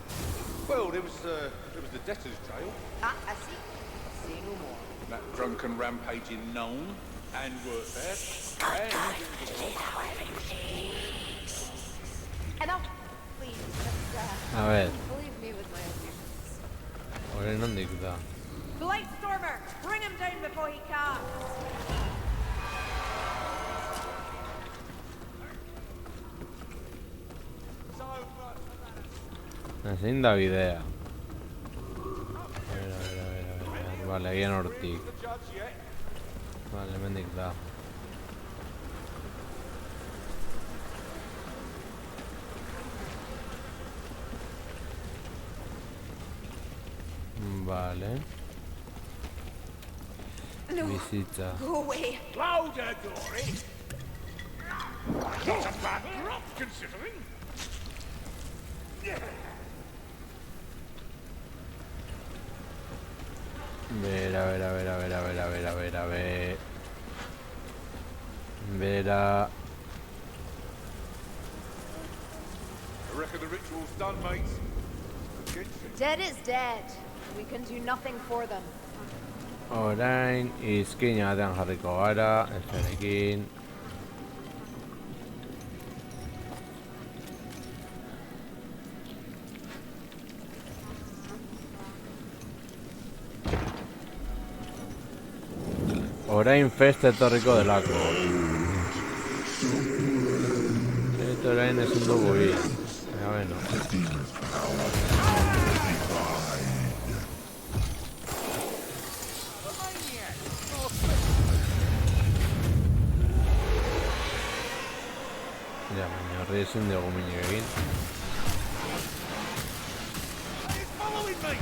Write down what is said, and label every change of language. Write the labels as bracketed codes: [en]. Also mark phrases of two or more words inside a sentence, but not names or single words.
[en] Well, there was the debtor's jail. Ah, I see. Say no more. That drunken rampaging gnome, and worked there. And Enough, please. Just, [es] A ver, [en] leave me with my illusions. [eu] orain nondik da. [en] The Lightstormer! Bring him down before he comes! [eu] Ezin da bidea. Vale, agian hortik. Vale, hemendik da. Vale. Bizitza. [en] Go away! Louder, Dory. Not a bad drop, considering. Vera. I reckon the ritual's done, mates. Dead is dead. We can do nothing for them. [eu] Orain izkina batean jarriko gara, ezerekin. Orain festa etorriko delako. Eta orain ezin dugu hil. Baina, bueno. Ja, baina horri ezin dugu minik egin. [en] He's following me.